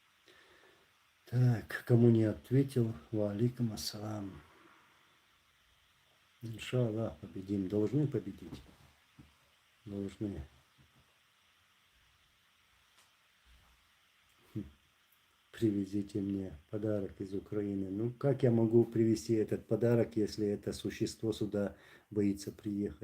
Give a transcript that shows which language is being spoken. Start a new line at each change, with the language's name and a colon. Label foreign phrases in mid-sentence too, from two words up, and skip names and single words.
Russian: Так, кому не ответил,
Arabic: وعليكم السلام.
Russian: Иншаллах, победим. Должны победить. Должны. Привезите мне подарок из Украины. Ну, как я могу привезти этот подарок, если это существо сюда боится приехать?